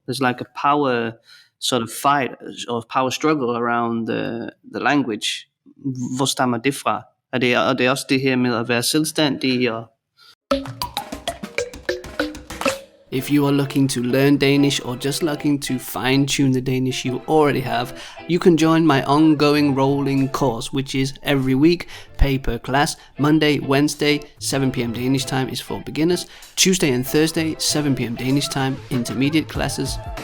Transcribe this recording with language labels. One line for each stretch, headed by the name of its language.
English: There's like a power sort of fight or power struggle around the language.
Danish: Hvor stammer det fra? Er det også det her med at være selvstændig og...
English: If you are looking to learn Danish or just looking to fine-tune the Danish you already have, you can join my ongoing rolling course, which is every week, pay per class. Monday, Wednesday, 7 p.m. Danish time is for beginners. Tuesday and Thursday, 7 p.m. Danish time, intermediate classes.